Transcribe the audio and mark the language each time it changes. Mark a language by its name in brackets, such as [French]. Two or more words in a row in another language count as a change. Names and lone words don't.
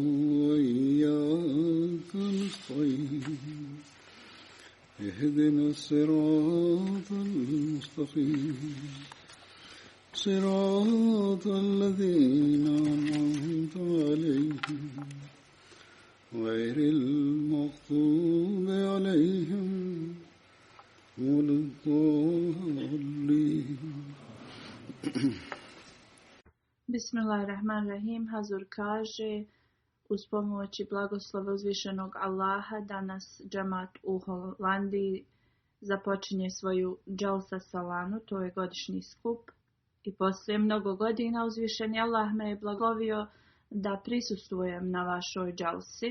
[Arabic] وإياك نستعين اهدنا الصراط المستقيم صراط الذين أنعمت عليهم غير المغضوب عليهم ولا الضالين. Bismillahirrahmanirrahim. [Bosnian] Hazur kaže, uz pomoć i blagoslova uzvišenog Allaha, danas džemat u Holandiji započinje svoju Dželsa Salanu, to je godišnji skup. I poslije mnogo godina uzvišeni Allah me je blagovio da prisustvujem na vašoj Dželsi.